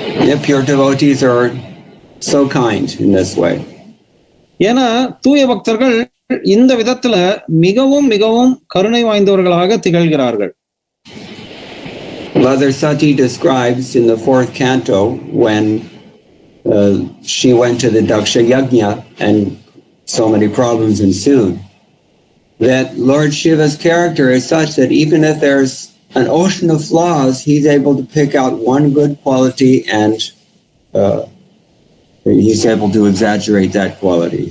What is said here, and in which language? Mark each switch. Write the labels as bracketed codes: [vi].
[en] The pure devotees are so kind in this way. [ta] ஏன்னா தூய பக்தர்கள் இந்த விதத்துல மிகவும் மிகவும் கருணை வாய்ந்தவர்களாக திகழ்கிறார்கள். [en] Mother Sati describes in the 4th canto when she went to the Daksha Yajna and so many problems ensued, that Lord Shiva's character is such that even if there's an ocean of flaws, he's able to pick out one good quality and he's able to exaggerate that quality.